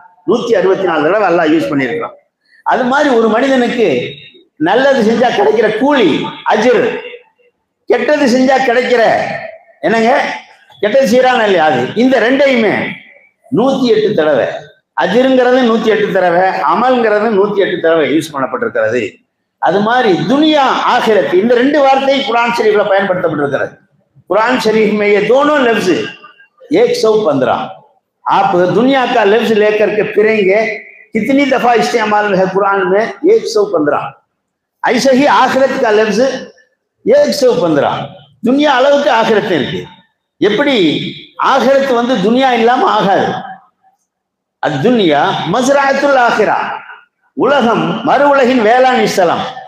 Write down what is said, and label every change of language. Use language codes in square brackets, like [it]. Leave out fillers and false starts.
[ta] 164 தடவை அல்லாஹ் யூஸ் பண்ணியிருக்கிறான். அது மாதிரி ஒரு மனிதனுக்கு நல்லது செஞ்சா கிடைக்கிற கூலி அஜ்ர், கெட்டது செஞ்சா கிடைக்கிற என்னங்க கெட்டது செய்யறாங்க இல்லையா, அது இந்த ரெண்டையுமே 108 தடவை, அஜ்ருங்கிறது 108 தடவை, அமல்ங்கிறது 108 தடவை யூஸ் பண்ணப்பட்டிருக்கிறது. அது மாதிரி துனியா ஆகிரத் இந்த 2 வார்த்தை குர்ஆன் ஷரீஃப்ல பயன்படுத்தப்பட்டிருக்கிறது. [hi] कुरान शरीफ में ये दोनों लफ्ज 115, आप दुनिया का लफ्ज लेकर के फिरेंगे कितनी दफा इस्तेमाल है कुरान में 115. ऐसे ही आखिरत का लफ्ज 115. [ta] दुनिया அளவுக்கு ஆகிரத் இருக்கு. எப்படி ஆகிரத் வந்து துனியா இல்லாம ஆகாது. அத்துன்யா மஸ்ரஅத்துல் ஆகிரா, உலகம் மறு உலகின் வேளாண் ஸ்தலம்.